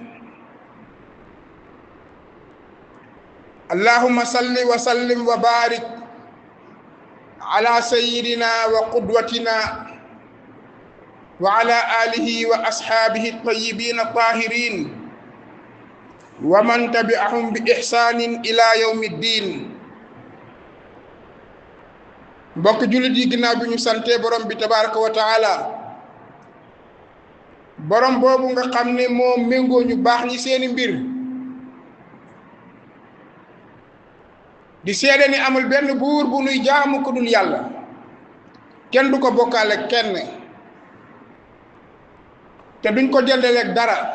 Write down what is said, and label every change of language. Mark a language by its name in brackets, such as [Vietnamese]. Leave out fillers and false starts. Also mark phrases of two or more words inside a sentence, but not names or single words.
[Arabic] اللهم صل وسلم وبارك على سيدنا وقدوتنا وعلى آله وأصحابه الطيبين الطاهرين ومن تبعهم بإحسان إلى يوم الدين. [Wolof] mbokk jullit yi ginnaaw bi ñu sante borom bi [Arabic] تبارك وتعالى, [Wolof] borom boobu nga xam ne moo méngoo ñu baax ñi seeni mbir, di seede ni amul benn buur bu nuy jaamu ku dul yàlla, kenn du ko bokkaale kenn te duñ ko jëndaleeg dara.